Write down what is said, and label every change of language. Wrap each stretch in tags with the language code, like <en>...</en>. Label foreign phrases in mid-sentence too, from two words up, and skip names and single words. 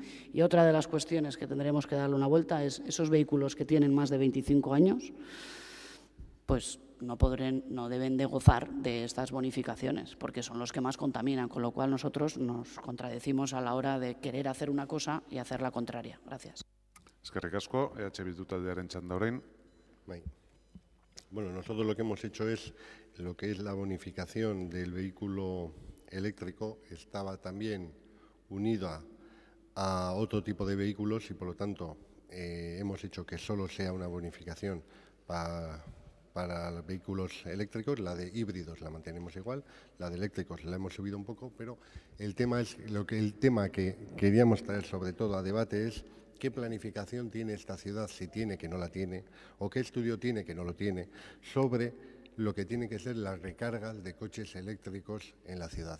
<es>Y otra de las cuestiones que tendremos que darle una vuelta es esos vehículos que tienen más de 25 años, pues no deben de gozar de estas bonificaciones, porque son los que más contaminan, con lo cual nosotros nos contradecimos a la hora de querer hacer una cosa y hacer la contraria. Gracias.</es> <eu>Eskerrik asko, Bildu taldearen txanda orain.</eu> <es>Bueno, nosotros lo que hemos hecho es lo que es la bonificación del vehículo eléctrico estaba también unida a otro tipo de vehículos y por lo tanto hemos hecho que solo sea una bonificación para los vehículos eléctricos, la de híbridos la mantenemos igual, la de eléctricos la hemos subido un poco, pero el tema que queríamos traer sobre todo a debate es qué planificación tiene esta ciudad, si tiene, que no la tiene, o qué estudio tiene, que no lo tiene, sobre lo que tiene que ser las recargas de coches eléctricos en la ciudad.</es>